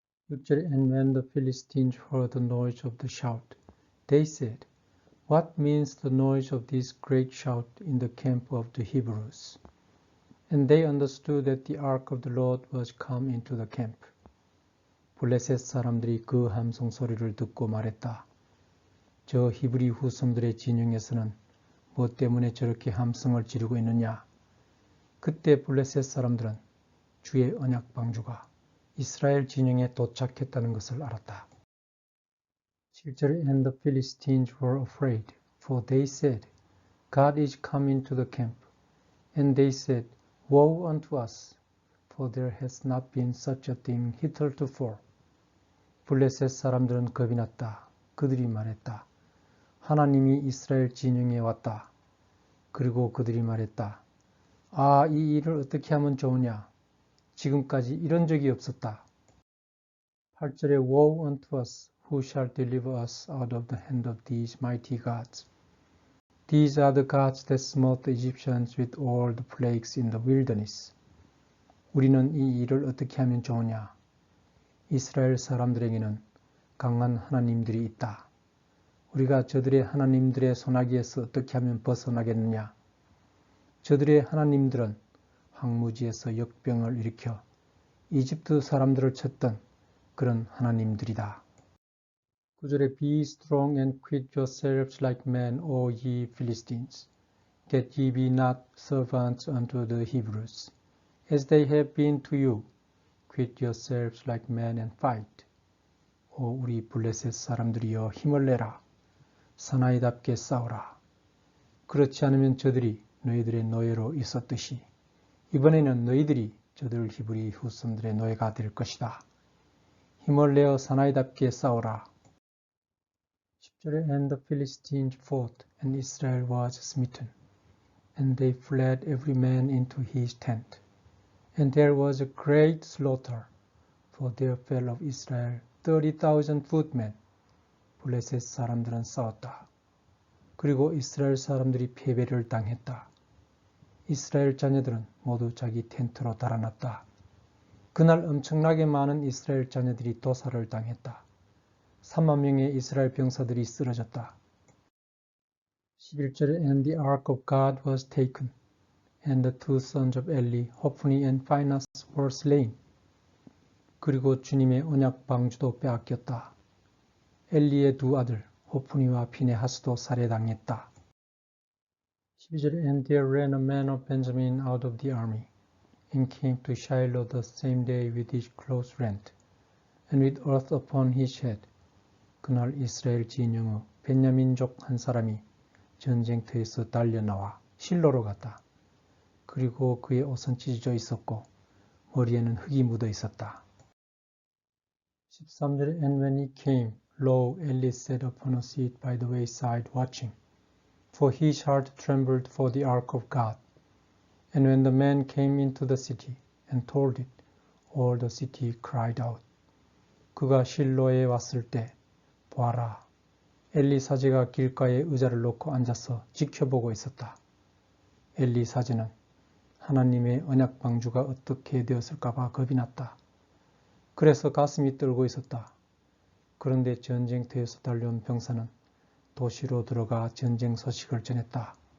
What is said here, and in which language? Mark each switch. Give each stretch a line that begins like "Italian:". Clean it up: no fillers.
English: 6절에 And when the Philistines heard the noise of the shout, they said, What means the noise of this great shout in the camp of the Hebrews? And they understood that the ark of the Lord was come into the camp.
Korean: 블레셋 사람들이 그 함성 소리를 듣고 말했다. 저 히브리 후손들의 진영에서는 무엇 때문에 저렇게 함성을 지르고 있느냐? 그때 블레셋 사람들은 주의 언약 방주가 이스라엘 진영에 도착했다는 것을 알았다.
English: 7절에 And the Philistines were afraid, for they said, God is come into the camp. And they said, Woe unto us, for there has not been such a thing hitherto.
Korean: 블레셋 사람들은 겁이 났다. 그들이 말했다. 하나님이 이스라엘 진영에 왔다. 그리고 그들이 말했다. 아, 이 일을 어떻게 하면 좋으냐? 지금까지 이런 적이 없었다.
English: 8절에 Woe unto us, who shall deliver us out of the hand of these mighty gods? These are the gods that smote the Egyptians with all the plagues in the wilderness.
Korean: 우리는 이 일을 어떻게 하면 좋으냐? 이스라엘 사람들에게는 강한 하나님들이 있다. 우리가 저들의 하나님들의 손아귀에서 어떻게 하면 벗어나겠느냐? 저들의 하나님들은 황무지에서 역병을 일으켜 이집트 사람들을 쳤던 그런 하나님들이다.
English: 9절에 Be strong and quit yourselves like men, O ye Philistines, that ye be not servants unto the Hebrews, as they have been to you. Quit yourselves like men and fight.
Korean: 오 우리 블레셋 사람들이여 힘을 내라. 사나이답게 싸우라. 그렇지 않으면 저들이 너희들의 노예로 있었듯이 이번에는 너희들이 저들 히브리 후손들의 노예가 될 것이다. 힘을 내어 사나이답게 싸우라.
English: 10절에 And the Philistines fought, and Israel was smitten. And they fled every man into his tent. And there was a great slaughter, for there fell of Israel 30,000 footmen.
Korean: 블레셋 사람들은 싸웠다. 그리고 이스라엘 사람들이 패배를 당했다. 이스라엘 자녀들은 모두 자기 텐트로 달아났다. 그날 엄청나게 많은 이스라엘 자녀들이 도살을 당했다. 3만 명의 이스라엘 병사들이 쓰러졌다.
English: 11절에 And the ark of God was taken, and the two sons of Eli, Hophni and Phinehas, were slain.
Korean: 그리고 주님의 언약 방주도 빼앗겼다. 엘리의 두 아들 호프니와 피네하스도 살해당했다.
English: 12절에 And there ran a man of Benjamin out of the army, and came to Shiloh the same day with his clothes rent, and with earth upon his head.
Korean: 그날 이스라엘 진영의 베냐민족 한 사람이 전쟁터에서 달려나와 실로로 갔다. 그리고 그의 옷은 찢어져 있었고 머리에는 흙이 묻어 있었다.
English: 13절에 And when he came, lo, Eli sat upon a seat by the wayside watching, for his heart trembled for the ark of God. And when the man came into the city and told it, all the city cried out.
Korean: 그가 실로에 왔을 때 보아라, 엘리 사제가 길가에 의자를 놓고 앉아서 지켜보고 있었다. 엘리 사제는 하나님의 언약 방주가 어떻게 되었을까봐 겁이 났다. 그래서 가슴이 떨고 있었다. 그런데 전쟁터에서 달려온 병사는 도시로 들어가 전쟁 소식을 전했다.